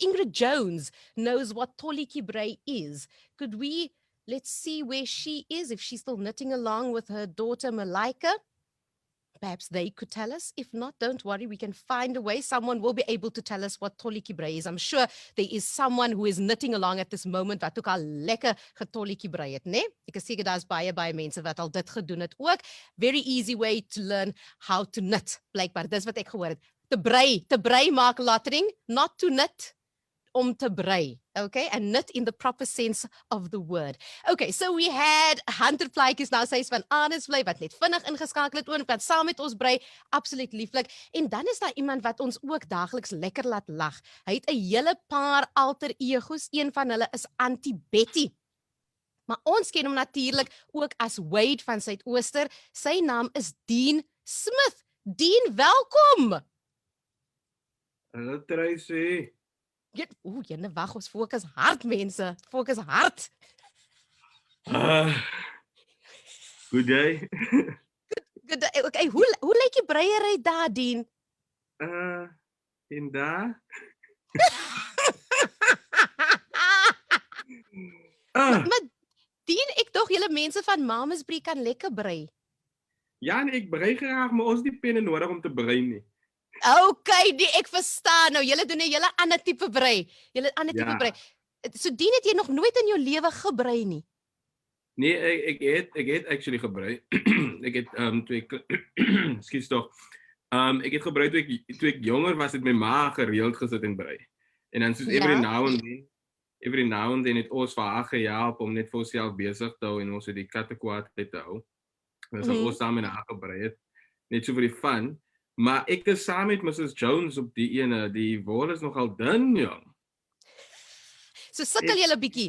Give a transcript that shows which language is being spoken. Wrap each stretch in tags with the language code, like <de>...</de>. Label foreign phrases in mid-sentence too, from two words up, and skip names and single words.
<en>Ingrid Jones knows what</en> <af>tolletjie brei</af> <en>is. Let's see where she is, if she's still knitting along with her daughter Malaika. Perhaps they could tell us. If not, don't worry, we can find a way. Someone will be able to tell us what</en> <af>tolletjie brei</af> <en>is. I'm sure there is someone who is knitting along at this moment</en> <af>wat ook al lekker getolletjie brei het, né? Ek is seker daar's baie mense wat al dit gedoen het ook.</af> <en>Very easy way to learn how to knit.</en> <af>Blykbaar, dis wat ek gehoor het. Te brei maak Lottering,</af> <en>not to knit.</en> <af>Om te brei, okay?</af> <en>And knit in the proper sense of the word. Okay, so we had</en> <af>Hunter Plaatjies, nou sy is van Anisvlei, wat net vinnig ingeskakel het, wat saam met ons brei, absoluut lieflik. En dan is daar iemand wat ons ook daagliks lekker laat lag. Hy het 'n hele paar alter egos, een van hulle is Auntie Betty. Maar ons ken hom natuurlik ook as Wade van Suidooster. Sy naam is Dean Smith. Dean, welkom! Hallo Tracey. Jene wag, ons fokus hard, mense. Fokus hard.</af> <en>Good day. Good day.</en> <af>Okay, hoe lyk die breiery daar, Dean? En daar? Maar Dean, ek dog julle mense van Mamasbree kan lekker brei. Ja, nee, ek brei graag, maar ons het nie penne nodig om te brei nie. Okay, ek verstaan nou. Julle doen 'n hele ander tipe brei. Brei. So Dean, het jy nog nooit in jou lewe gebrei nie? Nee, ek het actually gebrei. Ek het ekskuus tog. Ek het gebrei toe ek jonger was, het my ma gereeld gesit en brei. En dan soos</af> <en>every now and then</en> <af>het ons vir haar gehelp om net vir onsself besig te hou en ons het die katte kwaad te hou. Dus ons saam met haar gebrei het. Net so vir die fun. Maar ek is saam met Mrs. Jones op die ene, die wol is nogal dun, jong. So sukkel jy 'n bietjie?</af>